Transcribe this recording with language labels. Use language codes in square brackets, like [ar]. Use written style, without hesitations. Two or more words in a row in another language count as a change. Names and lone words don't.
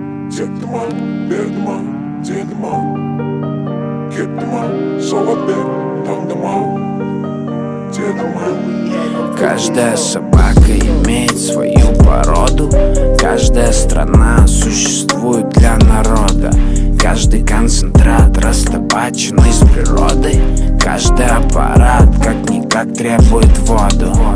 [kk] Текті ма, берді ма, деді ма, кетті ма, жауап бер, таңдама, деді ма. [ru] Каждая собака имеет свою породу. Каждая страна существует для народа. Каждый концентрат растопачен из природы. Каждый аппарат как-никак требует воду.